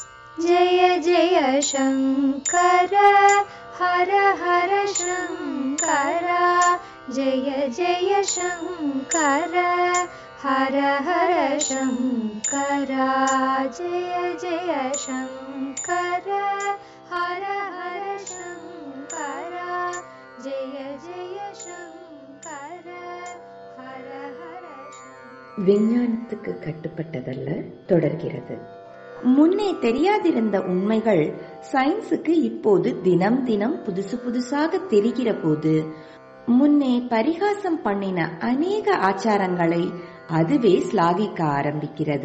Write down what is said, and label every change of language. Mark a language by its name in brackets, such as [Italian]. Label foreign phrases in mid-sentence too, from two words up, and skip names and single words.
[Sanskrit] जय जय शङ्कर हर हर शङ्कर जय जय शङ्कर हर हर शङ्कर जय जय शङ्कर हर हर शङ्कर जय जय शङ्कर हर हर शङ्कर. [Tamil] விஞ்ஞானத்துக்கு கட்டுப்பட்டதல்ல தொடர்கிறது. முன்னே தெரியாதிருந்த உண்மைகள் சயின்ஸுக்கு இப்போது தினம் தினம் புதுசு புதுசாக தெரிகிற போது, முன்னே பரிகாசம் பண்ணின அநேக ஆச்சாரங்களை அதுவே ஸ்லாகிக்க ஆரம்பிக்கிறது.